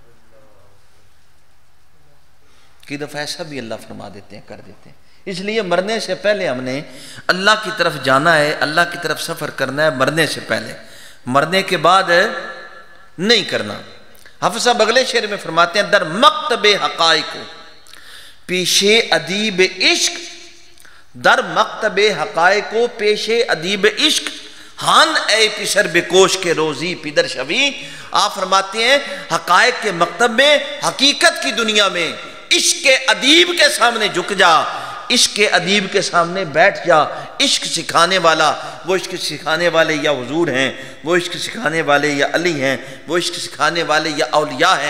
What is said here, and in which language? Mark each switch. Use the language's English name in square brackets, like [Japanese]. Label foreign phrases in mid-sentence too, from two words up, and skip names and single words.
[Urdu] کئی دفعہ ایسا بھی اللہ فرما دیتے ہیں، کر دیتے ہیں. اس لیے مرنے سے پہلے ہم نے اللہ کی طرف جانا ہے، اللہ کی طرف سفر کرنا ہے مرنے سے پہلے. مرنے کے بعد نہیں کرنا. حافظ صاحب اگلے شعر میں فرماتے ہیں [Persian] در مکتب حقائق پیش ادیب عشق، در مکتب حقائق پیش ادیب عشق ہن اے پسر بکوش کے روزی پدر شوی. [Urdu] آپ فرماتے ہیں حقائق کے مکتب میں، حقیقت کی دنیا میں عشق ادیب کے سامنے جھک جا. عشق کے ادیب کے سامنے بیٹھ جا. عشق سکھانے والا، وہ عشق سکھانے والے یا حضور ہیں، وہ عشق سکھانے والے یا علی ہیں، وہ عشق سکھانے والے یا اولیاء ہیں.